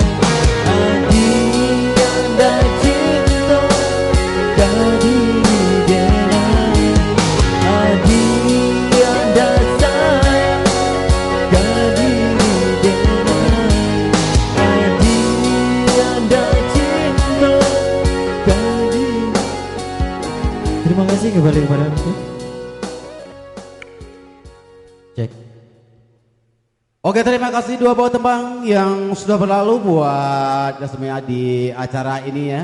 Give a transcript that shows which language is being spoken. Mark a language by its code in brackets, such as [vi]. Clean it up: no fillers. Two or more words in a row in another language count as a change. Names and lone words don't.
[id] Adik ada cinta bagi denai. Adik ada sayang bagi denai. Adik ada cinta bagi. Terima kasih kembali kepada aku. Cek. Oke, terima kasih dua buah tembang yang sudah berlalu buat semua di acara ini ya.